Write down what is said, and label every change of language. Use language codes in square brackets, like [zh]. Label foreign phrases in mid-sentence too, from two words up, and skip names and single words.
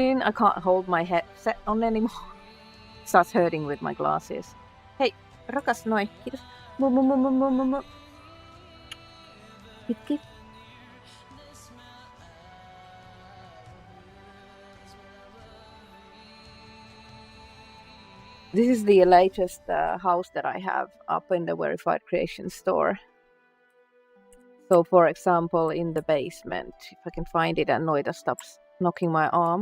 [en] I can't hold my headset on anymore. Starts hurting with my glasses. [fi] Hei, rakas noi. Kiitos. Kiitos. [en] This is the latest house that I have up in the Verified Creation store. So, for example, in the basement, if I can find it and Noita stops knocking my arm.